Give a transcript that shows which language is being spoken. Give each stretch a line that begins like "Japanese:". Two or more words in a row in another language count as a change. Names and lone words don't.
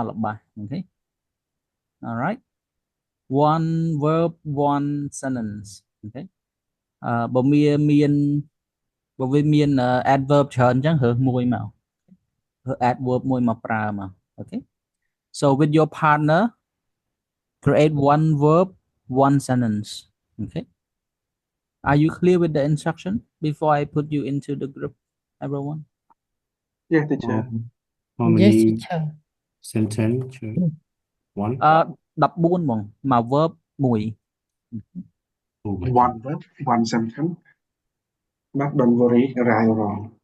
Khmer: ល្បះអូខេ
English: alright one verb one sentence
Khmer: អូខេបើវាមាន
English: adverb
Khmer: ច្រើនអញ្ចឹងរើសមួយមករើស
English: adverb
Khmer: មួយមកប្រើមកអូខេ
English: so with your partner create one verb one sentence okay are you clear with the instruction before I put you into the group everyone Yes, teacher. How Yes, many teacher. sentence? One.
Khmer: 14 ហ្មងមក verb មួយ
English: Oh my One verb, one sentence. But don't worry, right or wrong.